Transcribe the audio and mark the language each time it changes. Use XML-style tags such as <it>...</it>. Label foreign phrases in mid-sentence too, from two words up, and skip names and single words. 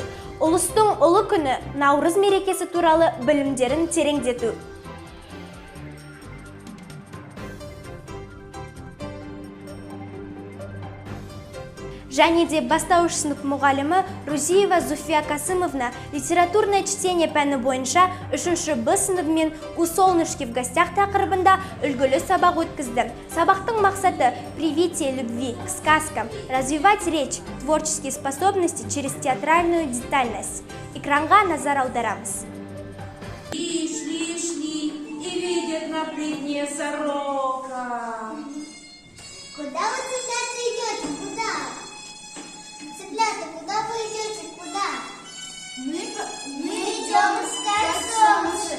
<kk>Ұлыстың ұлы күні Наурыз мерекесі туралы білімдерін тереңдету. Және де бастауыш сынып мұғалімі Рузиева Зуфия Касымовна</kk> <ru>литературное чтение</ru> <kk>пәні бойынша 3-ші Б сыныбымен «У солнышке в гостях» тақырыбында үлгілі сабақ өткізді. Сабақтың мақсаты</kk> <ru>привитие любви к сказкам, развивать речь, творческие способности через театральную детальность.</ru> <kk>Экранға назар аударамыз.</kk> <ru>Шли, и видят на плетне сорока. Куда вы, цыплята, идете? Куда? Цыплята, куда вы идете? Куда? Мы идем искать солнышко.</ru>